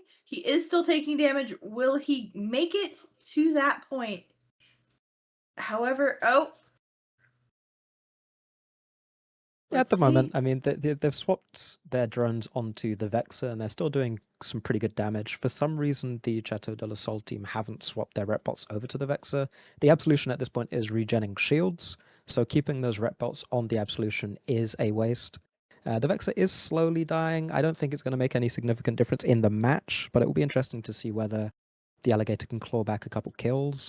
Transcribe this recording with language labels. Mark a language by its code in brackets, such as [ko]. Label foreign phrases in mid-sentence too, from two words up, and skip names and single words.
[en] He is still taking damage. Will he make it to that point? However, At the moment, I mean, they've swapped their drones onto the Vexor, and they're still doing some pretty good damage. For some reason, the Chateau de la Sol team haven't swapped their rep bots over to the Vexor. The Absolution at this point is regenning shields, so keeping those rep bots on the Absolution is a waste. The Vexor is slowly dying. I don't think it's going to make any significant difference in the match, but it will be interesting to see whether the Alligator can claw back a couple kills.